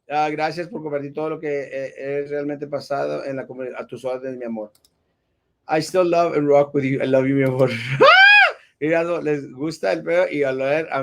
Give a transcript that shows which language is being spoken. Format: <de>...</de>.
<es>Gracias por compartir todo lo que es realmente pasado en la comunidad. A tus órdenes, mi amor.</es> <en>I still love and rock with you. I love you,</en> <es>mi amor. Erasmo, les gusta el pedo y a leer.</es>